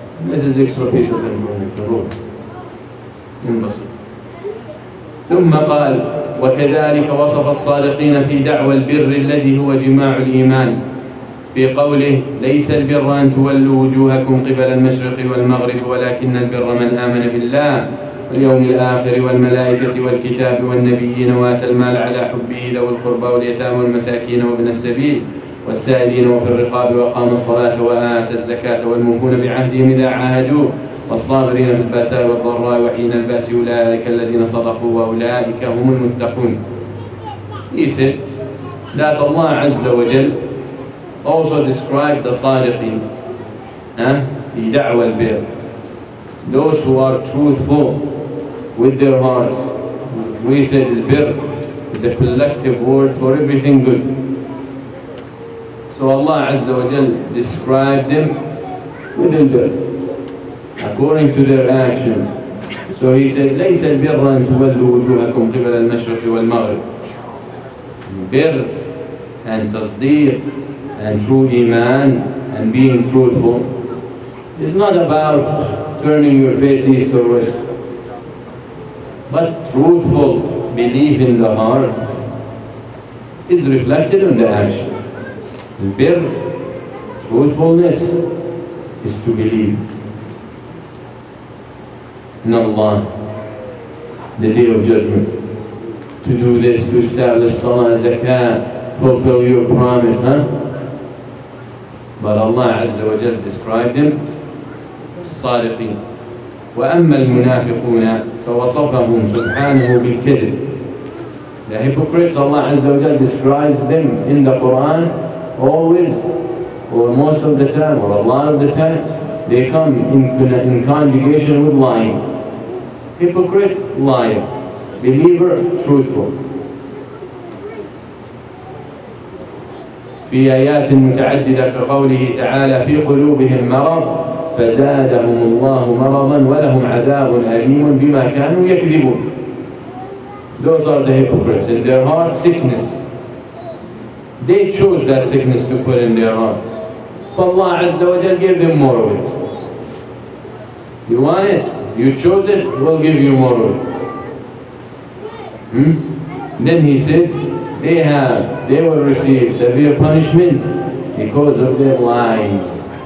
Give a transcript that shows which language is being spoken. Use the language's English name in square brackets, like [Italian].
[English] This is extra piece of the road. [Arabic] ثم قال وكذلك وصف الصادقين في دعوى البر الذي هو جماع الإيمان في قوله ليس البر أن تولوا وجوهكم قبل المشرق والمغرب ولكن البر من آمن بالله واليوم الآخر والملائكة والكتاب والنبيين وآتى المال على حبه ذوي القربى واليتامى والمساكين وابن السبيل والسائلين وفي الرقاب وأقام الصلاة وآتى الزكاة والموفون بعهدهم إذا عاهدوا والصابرين في البأساء والضراء وحين البأس أولئك الذين صدقوا وأولئك هم المتقون. [English] He said that Allah Azza wa Jal also described the [Arabic] صادقين في دعوى البر, [English] those who are truthful with their hearts. We said البر is a collective word for everything good. So Allah Azza wa Jal described them with البر according to their actions. So he said [Arabic] ليس البر أن تولوا وجوهكم قبل المشرق والمغرب. [English] Bir and tasdeeq and true iman and being truthful is not about turning your face east or west, but truthful belief in the heart is reflected in the action. Bir, truthfulness, is to believe in Allah, the day of judgment, to do this, to establish salah, zakah, fulfill your promise, But Allah Azza wa Jal described them الصادقين. [Arabic] وأما المنافقون فوصفهم سبحانه بالكذب. [English] The hypocrites, Allah Azza wa Jal describes them in the Quran always, or most of the time, or a lot of the time, they come in conjugation with lying. Hypocrite, liar. Believer, truthful. [Arabic] في آيات متعددة كقوله تعالى في قلوبهم مرض فزادهم الله مرضا ولهم عذاب أليم بما كانوا يكذبون. [English] Those are the hypocrites. In their heart, sickness. They chose that sickness to put in their heart. So Allah Azza wa Jal gave them more of it. You want it? You chose it? We'll give you more of it. Then he says, they will receive severe punishment because of their lies.